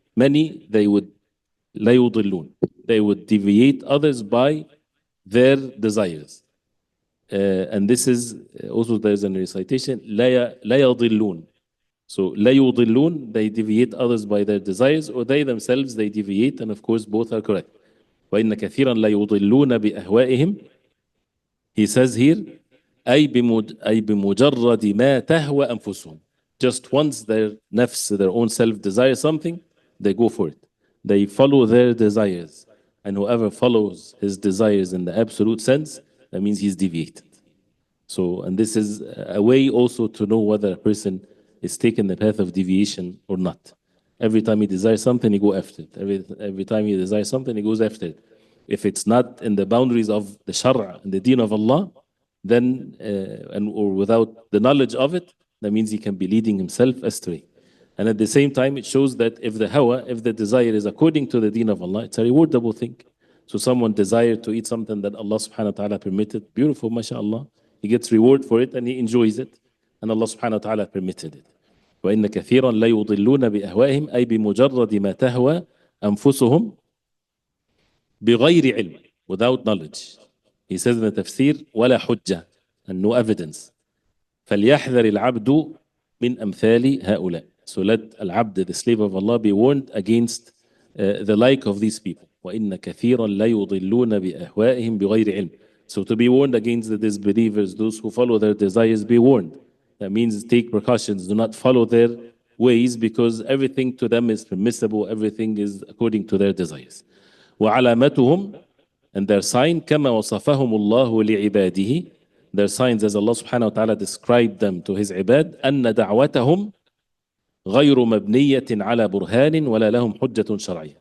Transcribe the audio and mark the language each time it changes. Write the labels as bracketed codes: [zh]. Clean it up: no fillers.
[en] Many they would [ar] لا يضلون, [en] they would deviate others by their desires. And this is also, there's a recitation, [ar] لا يضلون. [en] So [ar] لا يضلون, [en] they deviate others by their desires, or they themselves they deviate, and of course both are correct. [ar] وإن كثيرا لا يضلون بأهوائهم, [en] he says here, [ar] أي بمجرد ما تهوى أنفسهم. [en] Just once their nafs, their own self desires something, they go for it. They follow their desires. And whoever follows his desires in the absolute sense, that means he's deviated. So, and this is a way also to know whether a person is taking the path of deviation or not. Every time he desires something, he goes after it. Every time he desires something, he goes after it. If it's not in the boundaries of the Shara and the Deen of Allah, then, or without the knowledge of it, that means he can be leading himself astray. And at the same time, it shows that if the hawa, if the desire is according to the Deen of Allah, it's a rewardable thing. So someone desired to eat something that Allah subhanahu wa ta'ala permitted, beautiful, mashallah. He gets reward for it and he enjoys it. And Allah subhanahu wa ta'ala permitted it. [ar] وإن كثيرا لا يضلون بأهوائهم أي بمجرد ما تهوى أنفسهم بغير علم, [en] without knowledge. He says in the Tafseer, [ar] ولا حجة, [en] and no evidence. [ar] فليحذر العبد من أمثال هؤلاء. [en] So let al-abd, the slave of Allah, be warned against the like of these people. [ar] وإن كثيرا لا يضلون بأهوائهم بغير علم. [en] So to be warned against the disbelievers, those who follow their desires, be warned. That means take precautions, do not follow their ways, because everything to them is permissible, everything is according to their desires. [ar] وعلامتهم, [en] and their sign, [ar] كما وصفهم الله لعباده, [en] their signs as Allah subhanahu wa ta'ala described them to his ibad, [ar] أن دعوتهم غير مبنية على برهان ولا لهم حجة شرعية.